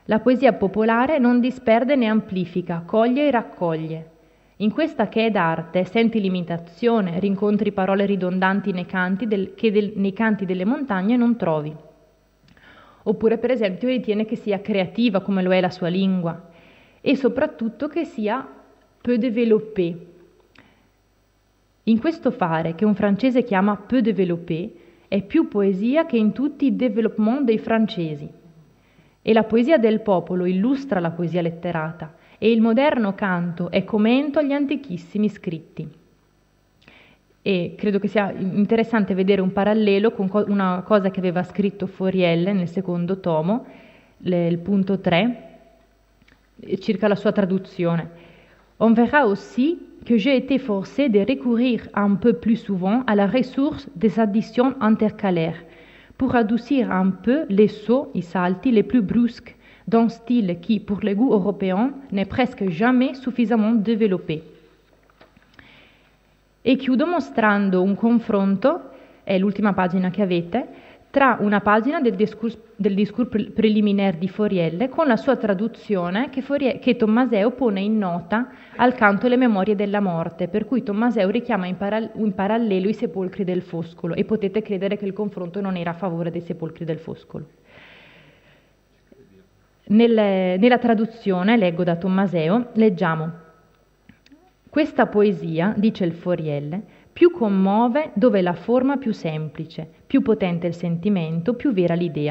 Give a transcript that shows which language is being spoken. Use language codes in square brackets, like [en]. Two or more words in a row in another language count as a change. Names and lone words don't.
[it] La poesia popolare non disperde né amplifica, coglie e raccoglie. In questa che è d'arte senti l'imitazione, rincontri parole ridondanti nei canti, nei canti delle montagne non trovi. Oppure, per esempio, ritiene che sia creativa come lo è la sua lingua e soprattutto che sia [fr] peu développée. [it] In questo fare, che un francese chiama [fr] peu développé, [it] è più poesia che in tutti i développement dei francesi. E la poesia del popolo illustra la poesia letterata e il moderno canto è commento agli antichissimi scritti. E credo che sia interessante vedere un parallelo con una cosa che aveva scritto Fauriel nel secondo tomo, il punto 3, circa la sua traduzione. [fr] On verra aussi que j'ai été forcé de recourir un peu plus souvent à la ressource des additions intercalaires pour adoucir un peu les sauts, [it] i salti [fr] les plus brusques d'un style qui, pour le goût européen, n'est presque jamais suffisamment développé. [it] E chiudo mostrando un confronto, è l'ultima pagina che avete, tra una pagina del [fr] discours préliminaire [it] di Fauriel con la sua traduzione che Tommaseo pone in nota al canto Le memorie della morte, per cui Tommaseo richiama in parallelo i sepolcri del Foscolo e potete credere che il confronto non era a favore dei sepolcri del Foscolo. Nella traduzione, leggo da Tommaseo, leggiamo: questa poesia, dice il Fauriel, più commuove dove è la forma più semplice, più potente il sentimento, più vera l'idea.